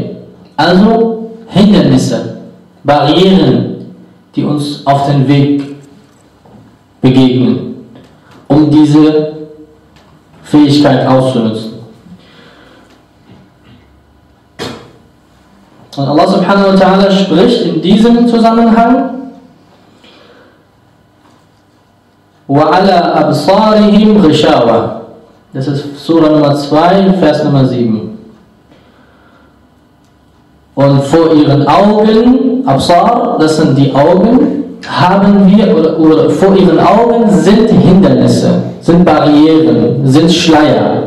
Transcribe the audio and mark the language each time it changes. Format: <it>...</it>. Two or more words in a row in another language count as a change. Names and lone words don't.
<de>Also Hindernisse, Barrieren, die uns auf den Weg begegnen, um diese Fähigkeit auszunutzen. Und</de> <ar>الله سبحانه وتعالى</ar> <de>spricht in diesem Zusammenhang</de> <ar>وَعَلَى أَبْصَارِهِمْ غِشَاوَةٌ.</ar> <de>Das ist Surah Nummer 2, Vers Nummer 7. Und vor ihren Augen, Absar, das sind die Augen, haben wir, oder vor ihren Augen sind Hindernisse, sind Barrieren, sind Schleier.</de>